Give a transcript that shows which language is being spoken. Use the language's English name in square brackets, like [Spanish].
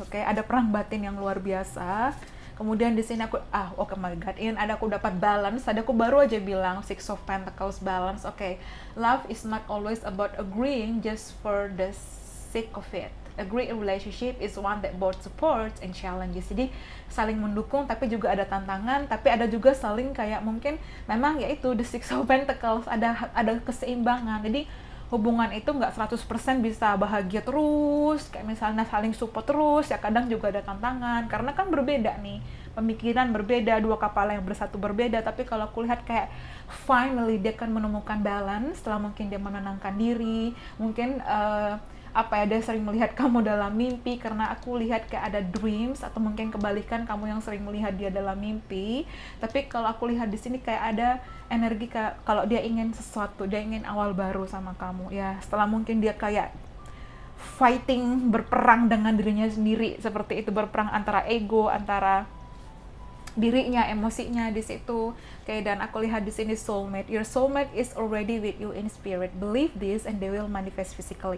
[Indonesian] Oke, ada perang batin yang luar biasa. Kemudian di sini aku my god, ini aku dapat balance. Aku baru aja bilang Six of Pentacles balance. Oke. [English] Love is not always about agreeing just for the sake of it. A great relationship is one that both supports and challenges. [Indonesian] Jadi saling mendukung tapi juga ada tantangan, tapi ada juga saling kayak mungkin memang yaitu the Six of Pentacles, ada keseimbangan. Jadi hubungan itu nggak 100% bisa bahagia terus, kayak misalnya saling support terus, ya kadang juga ada tantangan, karena kan berbeda nih, pemikiran berbeda, dua kapal yang bersatu berbeda. Tapi kalau aku lihat kayak finally dia akan menemukan balance setelah mungkin dia menenangkan diri, mungkin dia sering melihat kamu dalam mimpi, karena aku lihat kayak ada dreams, atau mungkin kebalikan kamu yang sering melihat dia dalam mimpi. Tapi kalau aku lihat di sini kayak ada energi kalau dia ingin sesuatu, dia ingin awal baru sama kamu ya. Setelah mungkin dia kayak fighting, berperang dengan dirinya sendiri, seperti itu, berperang antara ego, antara dirinya, emosinya di situ. Oke, dan aku lihat di sini soulmate. [English] Your soulmate is already with you in spirit. Believe this and they will manifest physically.